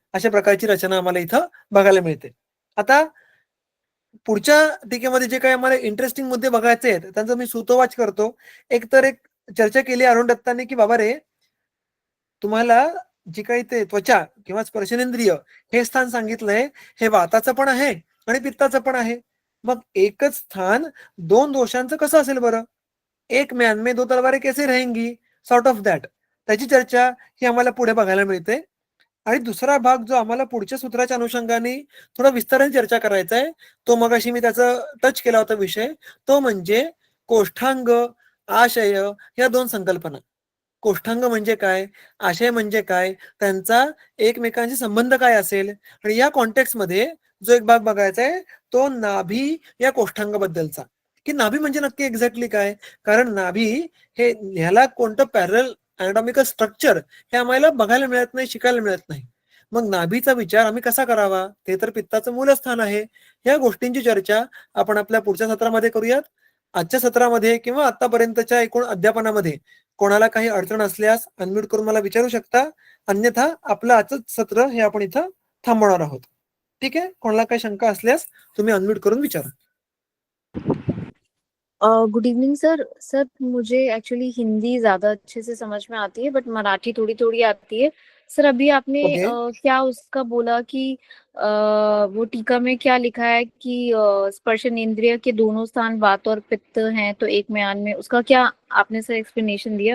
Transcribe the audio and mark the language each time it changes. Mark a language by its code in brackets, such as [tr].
[mr] अशा प्रकारची रचना आम्हाला इथं बघायला मिळते. आता पुढच्या टीकेमध्ये जे काही आम्हाला इंटरेस्टिंग मुद्दे बघायचे आहेत त्यांचा मी सुतोवाच करतो. एक चर्चा केली अरुण दत्तांनी की बाबा रे, तुम्हाला जे काही ते त्वचा किंवा स्पर्शनेंद्रिय हे स्थान सांगितलंय, हे वाताचं पण आहे आणि पित्ताचं पण आहे. मग एकच स्थान दोन दोषांचं कसं असेल बरं? [hi] एक म्यान में दो तलवारें कैसे रहेंगी, [en] Sort of that. [mr] त्याची चर्चा ही आम्हाला पुढे बघायला मिळते. आणि दुसरा भाग जो आम्हाला पुढच्या सूत्राच्या अनुषंगाने थोडा विस्ताराने चर्चा करायचा आहे, तो मगाशी मी त्याचा टच केला होता विषय, तो म्हणजे कोष्ठांग, आशय या दोन संकल्पना. कोष्ठांग म्हणजे काय, आशय म्हणजे काय, त्यांचा एकमेकांशी संबंध काय असेल. आणि या कॉन्टेक्स्ट जो एक भाग बघायचा आहे तो नाभी या कोष्ठांगाबद्दलचा, की नाभी म्हणजे नक्की एक्झॅक्टली काय. कारण नाभी हे ह्याला कोणतं पॅरल अॅनाटॉमिकल स्ट्रक्चर हे आम्हाला बघायला मिळत नाही, शिकायला मिळत नाही. मग नाभीचा विचार आम्ही कसा करावा, ते तर पित्ताचं मूलस्थान आहे. या गोष्टींची चर्चा आपण आपल्या पुढच्या सत्रामध्ये करूयात. आजच्या सत्रामध्ये किंवा आतापर्यंतच्या एकूण अध्यापनामध्ये कोणाला काही अडचण असल्यास अनम्यूट करून मला विचारू शकता. अन्यथा आपलं आजचं सत्र हे आपण इथं थांबवणार आहोत. ठीक आहे. कोणाला काही शंका असल्यास तुम्ही अनम्यूट करून विचारा. [en] Good evening sir. [hi] सर मुझे एक्चुअली हिंदी ज्यादा अच्छे से समझ में आती है बट मराठी थोड़ी थोड़ी आती है. सर अभी आपने [en] Okay. [hi] क्या उसका बोला कि वो टीका में क्या लिखा है कि स्पर्शन इंद्रिय के दोनों स्थान वात और पित्त हैं तो एक म्यान में, उसका क्या आपने सर एक्सप्लेनेशन दिया?